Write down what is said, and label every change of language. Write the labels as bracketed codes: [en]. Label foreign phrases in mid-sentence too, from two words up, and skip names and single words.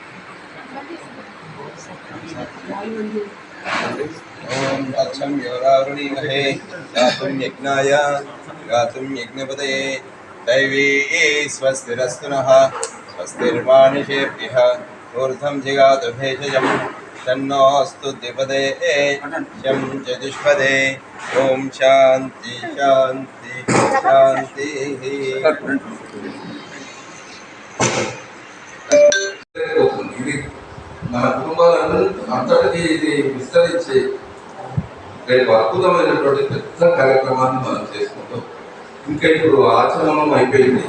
[sa] ओम तत्सम योरावृणीमहे गातुं यज्ञाय गातुं यज्ञपतये दैवी स्वस्तिरस्तु नः स्वस्तिर्मानुषेभ्यः ऊर्ध्वं जिगातु भेषजं तन्नोऽस्तु द्विपदे शं चतुष्पदे ओम शांति शांति शांतिः। [te] ఇది మన కుటుంబాలను అంతటికీ ఇది విస్తరించి రేపు అద్భుతమైనటువంటి పెద్ద కార్యక్రమాన్ని మనం చేసుకుంటాం. ఇంకా ఇప్పుడు ఆచరణం అయిపోయింది.